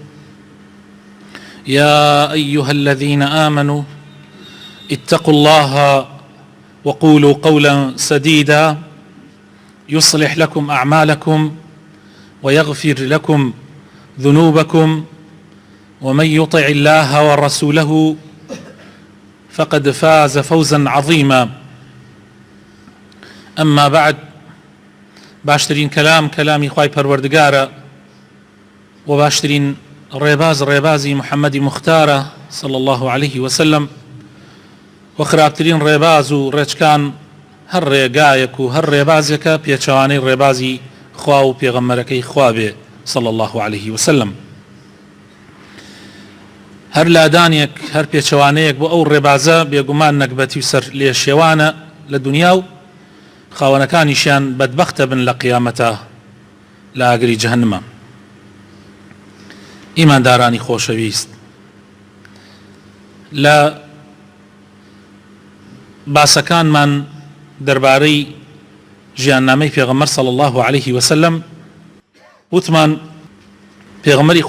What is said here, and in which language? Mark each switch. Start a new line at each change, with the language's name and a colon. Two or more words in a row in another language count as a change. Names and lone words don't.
Arabic: يا أيها الذين آمنوا اتقوا الله وقولوا قولا سديدا يصلح لكم أعمالكم ويغفر لكم ذنوبكم، ومن يطع الله ورسوله فقد فاز فوزا عظيما. أما بعد،
Central Kurdish: باشترين كلامي خواي پروردگارە و باشترين ڕێبازی محەممەدی مختارە
Arabic: صلى الله عليه وسلم،
Central Kurdish: و خراپترین ڕێباز و ڕێچکان هەر ڕێگایەک و هەر ڕێبازێکە پێچەوانەی ڕێبازی خوا و پێغەمبەرەکەی خوا بێ
Arabic: صلى الله عليه وسلم.
Central Kurdish: هەر لادانێک هەر پێچەوانەیەک بۆ ئەو ڕێبازە بێگومان نەکبەتی و سەر لێ شێوانە لە دنیا و خاوەنەکانیشیان بەدبەختە بن لە قیامەتە لە ئاگری جەهەنەمە. ئیماندارانی خۆشەویست، لە باسەکانمان دەربارەی ژیاننامەی پێغەمبەر
Arabic: صلی الله عليه وسلم
Central Kurdish: وتمان پێغەمبەری خوا